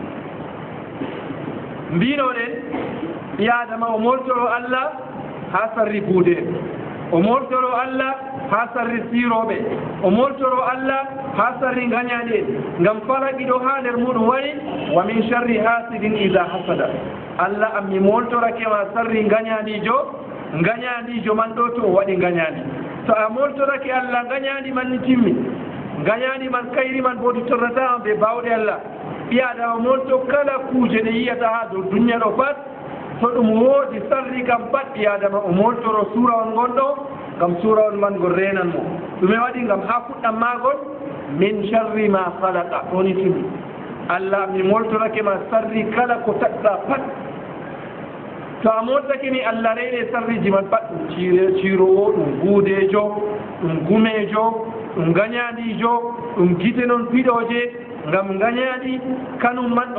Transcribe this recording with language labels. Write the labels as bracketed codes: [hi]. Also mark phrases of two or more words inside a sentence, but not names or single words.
[ff] mbinoɗen ɓi adama o moltoro Allah ha sarri buude o moltoro Allah ha sarri siroɓe o moltoro Allah ha sarri gañaɗe ngam falaki ɗo ha nder muɗum wari [ar] ومن شر حاسد إذا حسد [ff] Allah am mi moltorake ma sarri gañaɗijo man ɗo to o waɗi gañaɗi to a moltorake Allah gañaɗi man ni timmi gañaɗi man kayri man bodi torrata ɓe bawɗe Allah ɓiyaɗa o molto kala kuuje ɗe yiyata ha dow duniya ɗo pat to ɗum woodi sarri kam pat ɓiyadama o moltoro surawol gonɗo ngam surawol man ngol renan mo ɗume waɗi ngam ha fuɗɗam magol [ar] من شر ما خلق [ff] ɗoni timi Allah mi moltorake ma sarri kala ko taɗɗa pat to a moltake ni Allah rene sarriji man pat ɗum cirowo ɗum guudejo ɗum gumejo ɗum gañaɗijo ɗum gite noon piɗoje ngam gañaɗi kanum man